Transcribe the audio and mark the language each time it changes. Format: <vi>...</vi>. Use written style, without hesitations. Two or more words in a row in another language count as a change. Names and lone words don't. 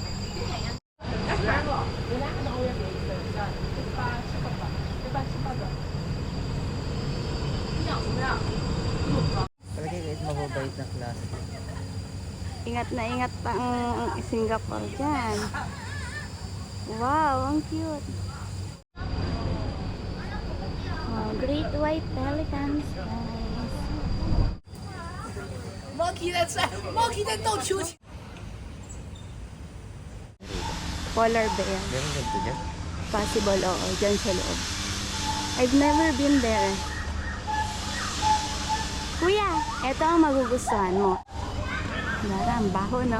<tl>Talagay kahit mababait na klase. Ingat na ingat pa ang Singapore dyan. Wow, ang cute.</tl> <en>Wow, great white pelicans, guys.</en> <zh>Monkey 在斗秋千。</zh> <en>Polar bear.</en> <tl>Meron ganito dyan? Possible, oo, dyan sa loob.</tl> <en>I've never been there.</en> <tl>Kuya, eto ang magugustuhan mo. Lara, ang baho, no?</tl>